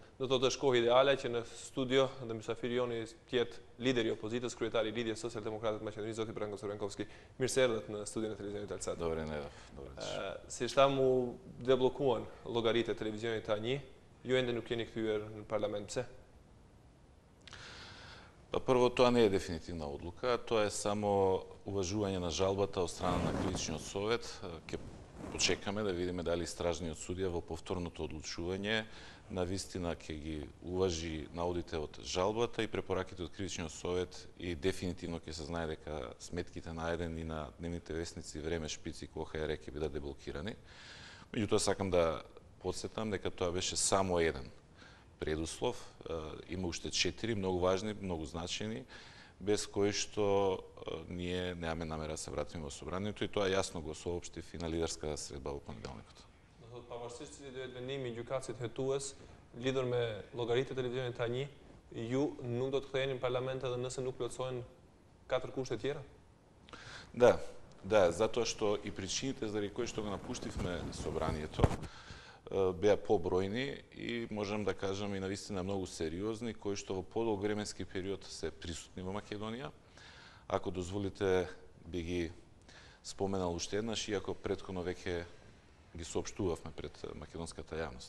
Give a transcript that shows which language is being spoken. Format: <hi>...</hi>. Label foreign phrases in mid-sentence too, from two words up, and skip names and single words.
<sq>Do të thotë është kohë ideale që në studio dhe mysafiri joni të jetë lideri i opozitës, kryetari i Lidhjes Social-Demokrate të Maqedonisë, zoti Branko Crvenkovski. Mirë se erdhët në studion e televizionit Alsat. Si shtam u debllokuan llogaritë e televizionit A1, ju ende nuk jeni kthyer në parlament. Pse?</sq> <mk>Па прво, тоа не е дефинитивна одлука, тоа е само уважување на жалбата од страна на Критичниот совет. Ќе почекаме да видиме дали истражниот судија во повторното одлучување навистина ќе ги уважи наудите од жалбата и препораките од Критичниот совет и дефинитивно ќе се знае дека сметките на еден и на дневните вестници Време, Шпици и КОХР ќе бидат деблокирани. Меѓутоа сакам да потсетам дека тоа беше само еден предуслов, има уште 4 многу важни, многу значени, без кои што ние немаме намера да се вратиме во собранието и тоа јасно го соопштив и на лидерската средба во понеделникот.</mk> <sq>Pavarësisht se do jetë vendimi i gjykatësit hetues lidhur me llogaritë e televizionit A1, ju nuk do të ktheheni në parlament edhe nëse nuk plotësohen 4 kushte tjera?</sq> <mk>Да, затоа што и причините заради кои што го напуштивме собранието беа побројни и можам да кажам и навистина многу сериозни, кои што во подолг временски период се присутни во Македонија. Ако дозволите, би ги споменал уште еднаш, иако претходно веќе ги соопштувавме пред македонската јавност.</mk>